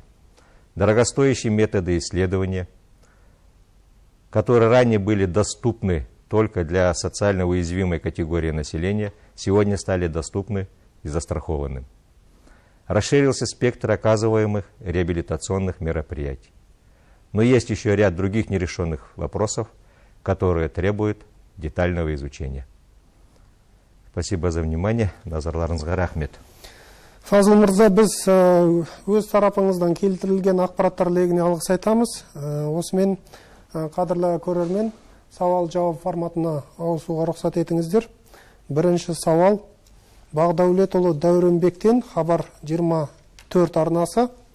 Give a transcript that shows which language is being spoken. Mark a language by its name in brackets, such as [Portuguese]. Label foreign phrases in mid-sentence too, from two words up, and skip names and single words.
[Russian] Дорогостоящие методы исследования, которые ранее были доступны только для социально уязвимой категории населения, сегодня стали доступны и застрахованным. Расширился спектр оказываемых реабилитационных мероприятий. Но есть еще ряд других нерешенных вопросов, которые требуют детального изучения. Спасибо за внимание. [Kazakh] Назарларыңызға рахмет. Фазыл мырза, біз өз тарапыңыздан келтірілген ақпараттар легіне алғыс айтамыз. Осымен қадірлі көрермен, сауал-жауап форматына ауысуға рұқсат етіңіздер. Бірінші сауал Бағдәулетұлы Дәуренбектен, Хабар 24 арнасы.